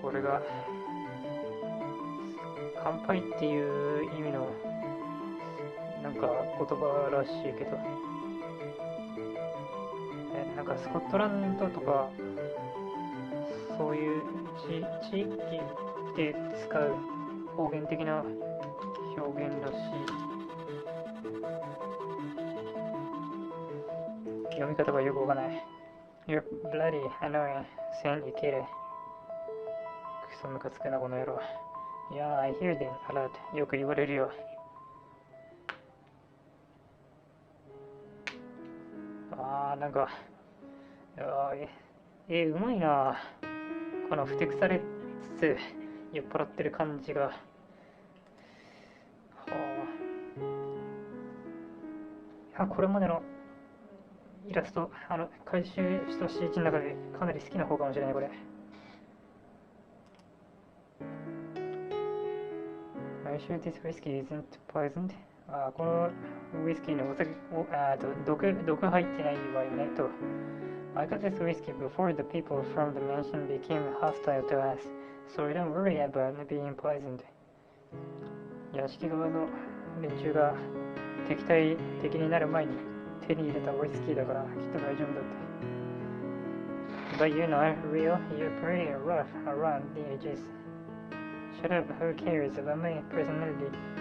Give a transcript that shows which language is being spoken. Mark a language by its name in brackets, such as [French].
[Japanese] これが乾杯っていう意味のなんか言葉らしいけど、なんかスコットランドとかそういう地域で使う方言的な表現らしい。読み方がよくわかんない。 [English] You're bloody annoying, Saint Ikere. [Japanese] クソムカつくなこの野郎。 [English] Yeah, I hear them a lot. [Japanese] よく言われるよ。なんか、うまいな。このふてくされつつ酔っ払ってる感じが。これまでのイラスト、回収した CG の中でかなり好きな方かもしれない、これ。 [English] Are you sure this whiskey isn't poisoned? [Japanese] このウイスキーのお酒毒入ってないわよねと。 [English] I got this whiskey before the people from the mansion became hostile to us, so don't worry about being poisoned. [Japanese] 屋敷側の連中が敵になる前に手に入れたウイスキーだからきっと大丈夫だって。 [English] But you know, real, you're pretty rough around the edges. Shut up, who cares about my personality?